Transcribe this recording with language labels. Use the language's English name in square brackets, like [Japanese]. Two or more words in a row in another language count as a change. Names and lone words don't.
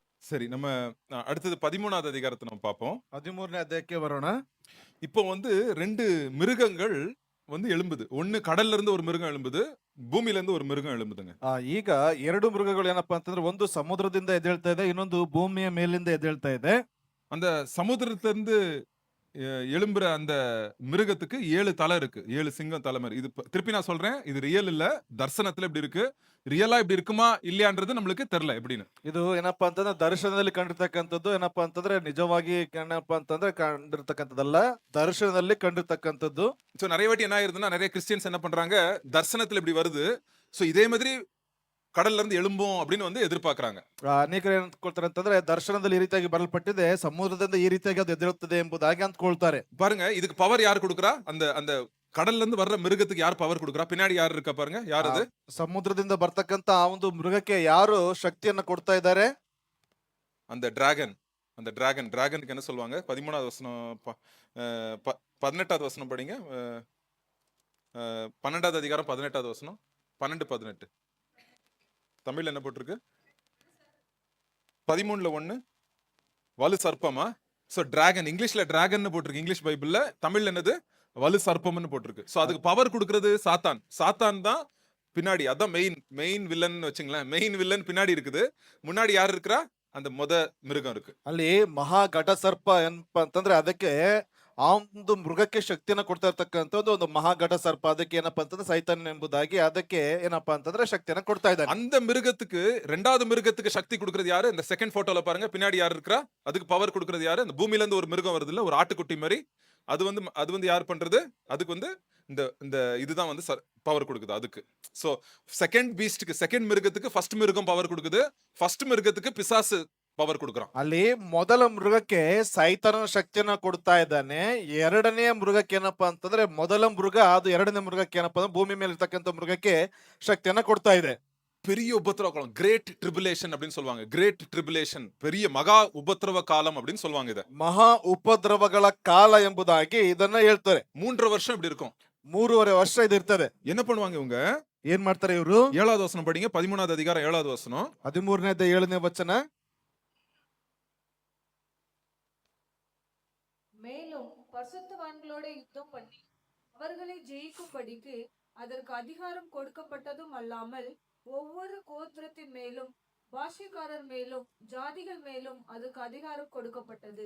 [Tamil] சரி, நம்ம அடுத்தது 13வது அதிகாரத்த நம்ம பார்ப்போம். [Kannada] 13ನೇ ಅಧ್ಯಾಯಕ್ಕೆ ಬರೋಣ. [Tamil] இப்போ வந்து 2 மிருகங்கள் வந்து எழும்புது. ஒண்ணு கடல்ல இருந்து ஒரு மிருகம் எழும்புது. பூமியில இருந்து ஒரு மிருகம் எழும்புதுங்க. [Kannada] ಈಗ ಎರಡು ಮೃಗಗಳು ಏನಪ್ಪಾ ಅಂತಂದ್ರೆ ಒಂದು ಸಮುದ್ರದಿಂದ ಎದ್ದೇಳ್ತಾ ಇದೆ, ಇನ್ನೊಂದು ಭೂಮಿಯ ಮೇಲಿಂದ ಎದ್ದೇಳ್ತಾ ಇದೆ. [Tamil] அந்த சமுத்திரத்திலிருந்து எழும்புற அந்த மிருகத்துக்கு 7 தலை இருக்கு. 7 சிங்கம் தலை மாரி. இது திருப்பி நான் சொல்றேன். இது ரியல் இல்ல. தர்சனத்துல இப்படி இருக்கு. ரியலா இப்படி இருக்குமா இல்லையான்றது நம்மளுக்கு தெரியல எப்படின்னு. [Kannada] ಇದು ಏನಪ್ಪಾ ಅಂತಂದ್ರೆ ದರ್ಶನದಲ್ಲಿ ಕಂಡಿರ್ತಕ್ಕಂಥದ್ದು, ಏನಪ್ಪಾ ಅಂತಂದ್ರೆ ನಿಜವಾಗಿ ಏನಪ್ಪಾ ಅಂತಂದ್ರೆ ಕಂಡಿರ್ತಕ್ಕಂಥದ್ದಲ್ಲ, ದರ್ಶನದಲ್ಲಿ ಕಂಡಿರ್ತಕ್ಕಂಥದ್ದು. [Tamil] சோ நிறைய வாட்டி என்ன ஆயிருதுன்னா நிறைய கிறிஸ்டியன்ஸ் என்ன பண்றாங்க, தர்சனத்துல இப்படி வருது. சோ இதே மாதிரி கடல்ல இருந்து எழும்பும் அப்படின்னு வந்து எதிர்பார்க்கறாங்க. [Kannada] ಅನೇಕರು ಏನ್ ಅಂದ್ಕೊಳ್ತಾರೆ ಅಂತಂದ್ರೆ ದರ್ಶನದಲ್ಲಿ ಈ ರೀತಿಯಾಗಿ ಬರಲ್ಪಟ್ಟಿದೆ, ಸಮುದ್ರದಿಂದ ಈ ರೀತಿಯಾಗಿ ಅದು ಎದ್ದೇಳುತ್ತದೆ ಎಂಬುದಾಗಿ ಅಂದ್ಕೊಳ್ತಾರೆ. [Tamil] பாருங்க, இதுக்கு பவர் யார் கொடுக்கறா? அந்த அந்த கடல்ல இருந்து வர்ற மிருகத்துக்கு யார் பவர் கொடுக்கறா? பின்னாடி யார் இருக்கா பாருங்க. யார் அது? [Kannada] ಸಮುದ್ರದಿಂದ ಬರ್ತಕ್ಕಂತ ಆ ಒಂದು ಮೃಗಕ್ಕೆ ಯಾರು ಶಕ್ತಿಯನ್ನ ಕೊಡ್ತಾ ಇದ್ದಾರೆ? [Tamil] அந்த டிராகன். அந்த டிராகனுக்கு என்ன சொல்லுவாங்க? 13வது வசனம் 18வது வசனம் படிங்க. 12வது அதிகாரம் 18வது வசனம். 12 18. தமிழ்ல என்ன போட்டிருக்கு? 13ல 1 வலு சர்ப்பமா? சோ டிராகன், இங்கிலீஷ்ல டிராகன் போட்டிருக்கு [English] English Bible. [Tamil] தமிழ்ல என்னது? வலு சர்ப்பம்னு போட்டிருக்கு. சோ அதுக்கு பவர் கொடுக்கிறது சாத்தான். சாத்தான் தான் பின்னாடி. அதான் [English] main villain [Tamil] வச்சுங்களேன். [English] main villain [Tamil] பின்னாடி இருக்குது. முன்னாடி யார் இருக்கா? அந்த மிருகம் இருக்கு. [Kannada] ಅಲ್ಲಿ ಮಹಾ ಘಟ ಸರ್ಪ ಏನಪ್ಪಾ ಅಂತಂದ್ರೆ ಅದಕ್ಕೆ ಆ ಒಂದು ಮೃಗಕ್ಕೆ ಶಕ್ತಿಯನ್ನ ಕೊಡ್ತಾ ಇರ್ತಕ್ಕಂಥದ್ದು ಒಂದು ಮಹಾ ಘಟ ಸರ್ಪ. ಅದಕ್ಕೆ ಏನಪ್ಪಾ ಅಂತಂದ್ರೆ ಸೈತಾನ್ ಎಂಬುದಾಗಿ ಅದಕ್ಕೆ ಏನಪ್ಪಾ ಅಂತಂದ್ರೆ ಶಕ್ತಿಯನ್ನ ಕೊಡ್ತಾ ಇದ್ದಾನೆ. [Tamil] அந்த மிருகத்துக்கு ரெண்டாவது மிருகத்துக்கு சக்தி கொடுக்கிறது யாரு? இந்த [English] second photo [Tamil] பாருங்க. பின்னாடி யார் இருக்கா? அதுக்கு பவர் கொடுக்கிறது யாரு? அந்த பூமியில இருந்து ஒரு மிருகம் வருது இல்ல, ஒரு ஆட்டுக்குட்டி மாதிரி. அது வந்து யார் பண்றது? அதுக்கு வந்து இந்த இதுதான் வந்து பவர் கொடுக்குது அதுக்கு. [English] so second beast, [Tamil] செகண்ட் மிருகத்துக்கு ஃபர்ஸ்ட் மிருகம் பவர் கொடுக்குது. ஃபர்ஸ்ட் மிருகத்துக்கு பிசாசு பவர் கொடுக்குறான். [Kannada] ಅಲ್ಲಿ ಮೊದಲ ಮೃಗಕ್ಕೆ ಸೈತಾನನ ಶಕ್ತಿಯನ್ನ ಕೊಡ್ತಾ ಇದ್ದಾನೆ. ಎರಡನೇ ಮೃಗಕ್ಕೆ ಏನಪ್ಪಾ ಅಂತಂದ್ರೆ ಮೊದಲ ಮೃಗ ಅದು ಎರಡನೇ ಮೃಗಕ್ಕೆ ಏನಪ್ಪಾ ಅಂದ್ರೆ ಭೂಮಿ ಮೇಲೆ ಇರ್ತಕ್ಕಂಥ ಮೃಗಕ್ಕೆ ಶಕ್ತಿಯನ್ನ ಕೊಡ್ತಾ ಇದೆ. [Tamil] பெரிய உபத்திரவ காலம், [English] great tribulation [Tamil] அப்படின்னு சொல்லுவாங்க. [English] great tribulation, [Tamil] பெரிய மகா உபத்திரவ காலம் அப்படின்னு சொல்லுவாங்க. இத [Kannada] ಮಹಾ ಉಪದ್ರವಗಳ ಕಾಲ ಎಂಬುದಾಗಿ ಇದನ್ನ ಹೇಳ್ತಾರೆ. [Tamil] 3.5 வருஷம் இப்படி இருக்கும். [Kannada] 3.5 ವರ್ಷ ಇದು ಇರ್ತದೆ. [Tamil] என்ன பண்ணுவாங்க இவங்க? [Kannada] ಏನ್ ಮಾಡ್ತಾರೆ ಇವರು? [Tamil] 7வது வசனம் படிங்க. 13வது அதிகாரம் 7வது வசனம். [Kannada] 13ನೇ 7ನೇ ವಚನ. [Tamil] மேலும் பரிசுத்தவான்களோட யுத்தம் பண்ணி அவர்களை ஜெயிக்கும்படிக்கு அதற்கு அதிகாரம் கொடுக்கப்பட்டதும் அல்லாமல் ஒவ்வொரு கோத்திரத்தின் மேலும் பாஷைக்காரர் மேலும் ஜாதிகள் மேலும் அதுக்கு அதிகாரம் கொடுக்கப்பட்டது.